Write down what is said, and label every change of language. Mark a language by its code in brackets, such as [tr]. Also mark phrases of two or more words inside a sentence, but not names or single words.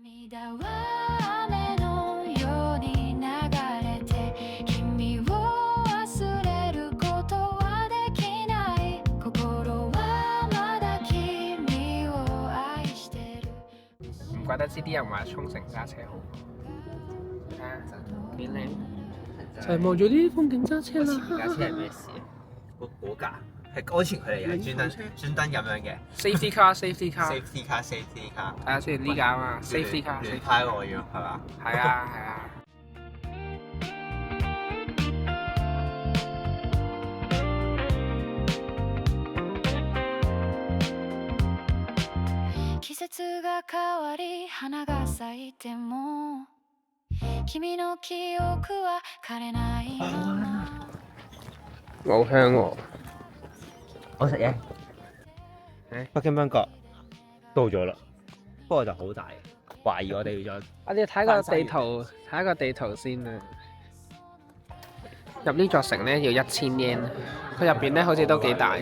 [yue] 唔怪得知啲人話沖繩揸車好，睇下幾靚，就係望住啲風景揸車啦。前架車係咩事啊？嗰架係安全距離係專登咁樣嘅。 [en] Safety car，safety car。 Safety car，safety car。 [yue] 睇下先呢架啊嘛 ， [en] safety car。 [yue] 亂拍我要係嘛？係啊係啊。 [ja] 季節が変わり花が咲いても君の記憶は枯れないまま。 [yue] 好香喎！我食嘢。北京賓館到咗啦，不過就好大，懷疑我哋要再我哋睇個地圖，睇個地圖先啊！入呢座城咧要1000 yen，佢入邊咧好似都幾大，